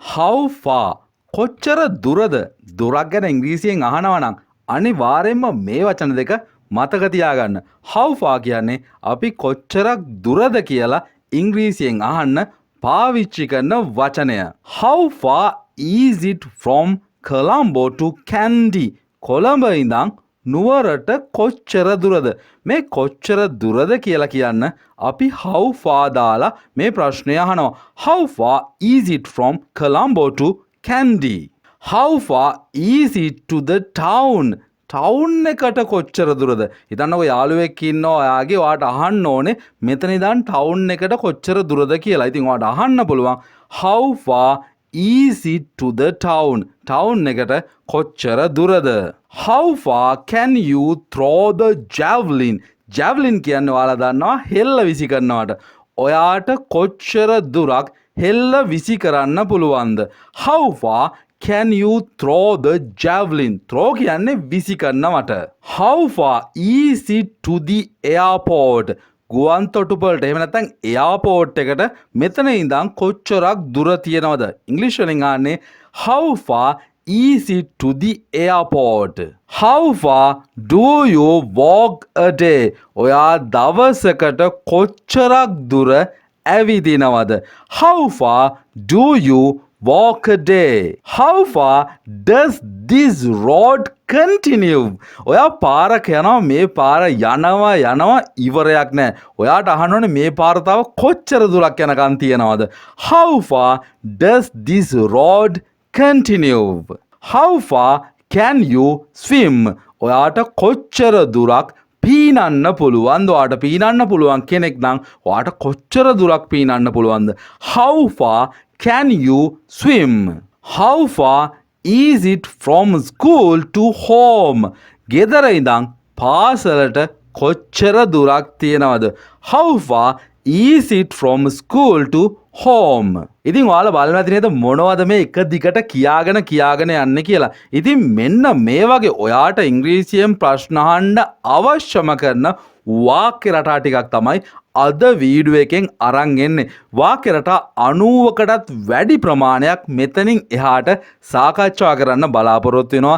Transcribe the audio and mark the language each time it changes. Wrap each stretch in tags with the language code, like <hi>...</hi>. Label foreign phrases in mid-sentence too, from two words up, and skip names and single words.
<en>how far</en> <si>කොච්චර දුරද දුරක් ගැන ඉංග්‍රීසියෙන් අහනවා නම් අනිවාර්යයෙන්ම මේ වචන දෙක මතක තියාගන්න.</si> <en>how far</en> <si>කියන්නේ අපි කොච්චරක් දුරද කියලා ඉංග්‍රීසියෙන් අහන්න පාවිච්චි කරන වචනය.</si> <en>how far is it from Colombo to Kandy?</en> <si>කොළඹ ඉඳන් නුවරට කොච්චර දුරද? මේ කොච්චර දුරද කියලා කියන්න අපි</si> <en>how far</en> <si>දාලා මේ ප්‍රශ්නය අහනවා.</si> <en>how far is it from Colombo to Kandy? how far is it to the town?</en> <si>ටවුන් එකට කොච්චර දුරද? හිතන්නකො යාළුවෙක් ඉන්නවා ඔයාගේ ඔයාට අහන්න ඕනේ මෙතන ඉඳන් ටවුන් එකට කොච්චර දුරද කියලා. ඉතින් ඔයාට අහන්න පුළුවන්</si> <en>how far is it to the town?</en> <si>ටවුන් එකට කොච්චර දුරද?</si> <en>how far can you throw the javelin?</en> <si>javelin කියන්නේ ඔයාලා දන්නවා හෙල්ල විසි කරනවට. ඔයාට කොච්චර දුරක් හෙල්ල විසි කරන්න පුළුවන්ද?</si> <en>how far can you throw the javelin?</en> <si>throw කියන්නේ විසි කරනවට.</si> <en>how far is it to the airport?</en> <si>ගුවන් තොටුපළට එහෙම නැත්නම් එයාපෝට් එකට මෙතන ඉඳන් කොච්චරක් දුර තියෙනවද? ඉංග්‍රීසි වලින් ආන්නේ</si> <en>how far is it to the airport? how far do you walk a day?</en> <si>ඔයා දවසකට කොච්චරක් දුර ඇවිදිනවද?</si> <en>how far do you walk a day? how far does this road continue?</en> <si>ඔයා පාරක යනවා මේ පාර යනවා ඉවරයක් නැහැ. ඔයාට අහන්න ඕනේ මේ පාර තව කොච්චර දුරක් යනකම් තියනවද?</si> <en>how far does this road continue? how far can you swim?</en> <si>ඔයාට කොච්චර දුරක් පීනන්න පුළුවන්ද? ඔයාට පීනන්න පුළුවන් කෙනෙක් නම් ඔයාට කොච්චර දුරක් පීනන්න පුළුවන්ද?</si> <en>how far can you swim? how far is it from school to home?</en> <si>ගෙදර ඉඳන් පාසලට කොච්චර දුරක් තියෙනවද?</si> <en>how far is it from school to home?</en> <si>ඉතින් ඔයාලා බලන්න ඇති නේද මොනවද මේ එක දිගට කියාගෙන යන්නේ කියලා. ඉතින් මෙන්න මේ වගේ ඔයාට ඉංග්‍රීසියෙන් ප්‍රශ්න අහන්න අවශ්‍යම කරන වාක්‍ය රටා ටිකක් තමයි අද වීඩියෝ එකෙන් අරන් එන්නේ. වාක්‍ය රටා 90කටත් වැඩි ප්‍රමාණයක් මෙතනින් එහාට සාකච්ඡා කරන්න බලාපොරොත්තු වෙනවා.</si>